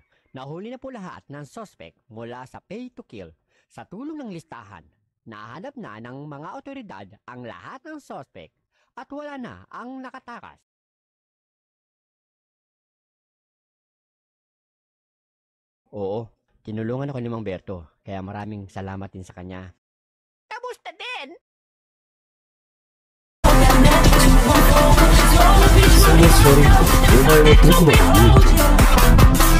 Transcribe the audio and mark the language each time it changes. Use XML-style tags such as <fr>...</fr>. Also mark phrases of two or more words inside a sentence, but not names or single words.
<tl>Nahuli na po lahat ng suspect mula sa</tl> <en>pay to kill.</en> <tl>Sa tulong ng listahan, nahanap na ng mga otoridad ang lahat ng suspect at wala na ang nakatakas. Oo, tinulungan ako ni Mang Berto, kaya maraming salamat din sa kanya. Kamusta din? Sorry,</tl> <ja>お前はどこまで言う</ja>